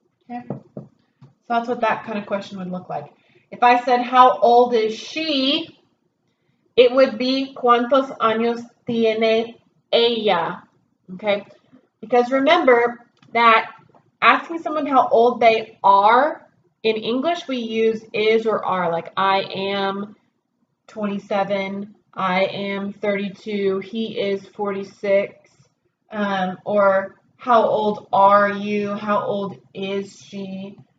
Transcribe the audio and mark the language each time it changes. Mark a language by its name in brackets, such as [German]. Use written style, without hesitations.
[English] Okay. So that's what that kind of question would look like. If I said, how old is she? It would be, [Spanish] ¿Cuántos años tiene ella? [English] Okay. Because remember that asking someone how old they are, in English we use is or are, like I am 27, I am 32, he is 46, or how old are you, how old is she?